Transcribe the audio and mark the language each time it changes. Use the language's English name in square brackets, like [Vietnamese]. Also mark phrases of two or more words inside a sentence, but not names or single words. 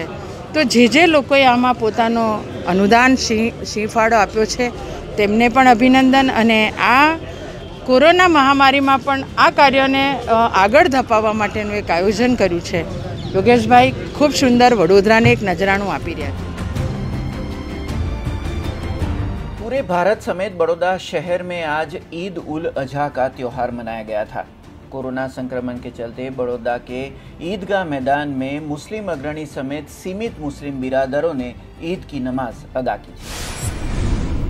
[Gujarati] તો જે લોકોએ આમાં પોતાનો અનુદાન સિંહ ફાળો આપ્યો છે તેમને પણ અભિનંદન। અને આ કોરોના મહામારીમાં પણ આ કાર્યને આગળ ધપાવવા માટેનું એક આયોજન કર્યું છે। યોગેશભાઈ ખૂબ સુંદર વડોદરાને એક નજરાણું આપી રહ્યા છે। [Hindi] पूरे भारत समेत बड़ौदा शहर में आज ईद उल अजहा का त्योहार मनाया गया था। कोरोना संक्रमण के चलते बड़ौदा के ईदगाह मैदान में मुस्लिम अग्रणी समेत सीमित मुस्लिम बिरादरों ने ईद की नमाज अदा की थी।